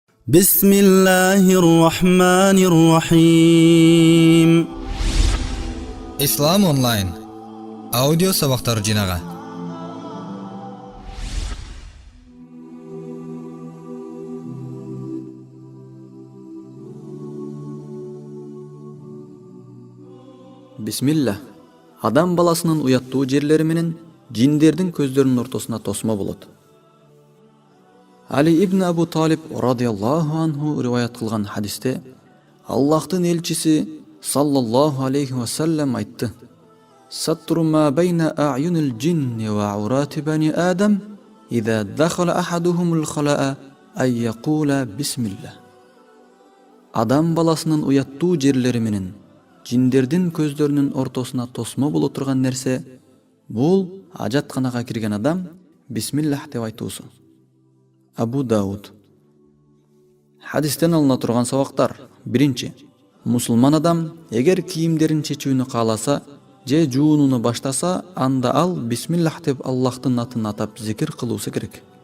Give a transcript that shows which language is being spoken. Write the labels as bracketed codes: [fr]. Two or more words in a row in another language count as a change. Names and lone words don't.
[ar] بسم الله الرحمن الرحيم. [ky] Ислам онлайн аудио сабактар жинага. Бисмилlah. Адам баласынын уяттуу жерлери менен жиндердин көздөрүнүн ортосуна тосмо болот. Али ибн Абу Талиб [ar] رضي الله عنه [ky] риваят кылган хадисте Аллахтын элчиси [ar] صلى الله عليه وسلم [ky] айтты: [ar] "ستر ما بين أعين الجن وعورات بني آدم إذا دخل أحدهم الخلاء أن يقول بسم الله." [ky] Адам баласынын уяттуу жерлери менен жиндердин көздөрүнүн ортосуна тосмо боло турган нерсе бул ажатканага кирген адам бисмиллах деп айтуусу. Абу Дауд. Хадистен алына турган сабактар: биринчи, мусулман адам эгер кийимдерин чечүүнү кааласа же жуунуну баштаса, анда ал бисмиллах деп Аллахтын атын атап зикир кылуусу керек.